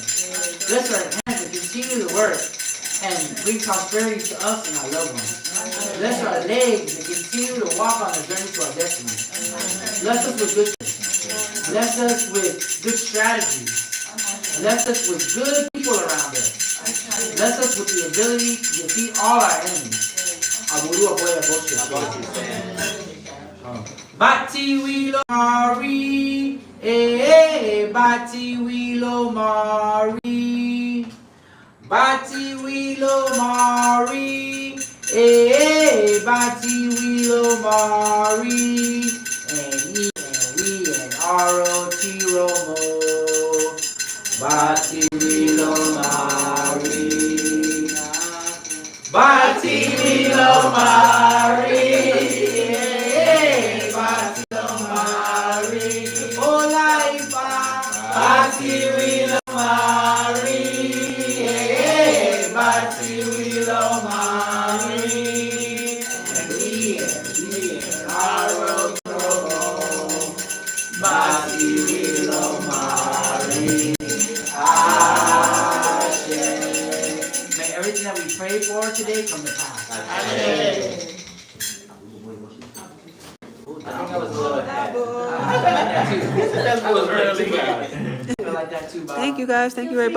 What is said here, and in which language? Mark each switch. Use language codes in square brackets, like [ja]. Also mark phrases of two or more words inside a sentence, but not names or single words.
[en] Bless our hands to continue to work and bring prosperity to us and our loved ones. Bless our legs to continue to walk on the journey to our destiny. Bless us with good bless us with good strategies. Bless us with good people around us. Bless us with the ability to defeat all our enemies. Bati wilo mari, bati wilo mari, bati wilo mari, bati wilo mari, and we and ROT Romo, bati wilo mari, bati wilo mari. Bati wilo mari, bati wilo mari, and we are bati wilo mari, Ashe. May everything that we pray for today come to pass. Ashe. I think I was a little ahead. That was early. Like that too, Bob. Thank you guys.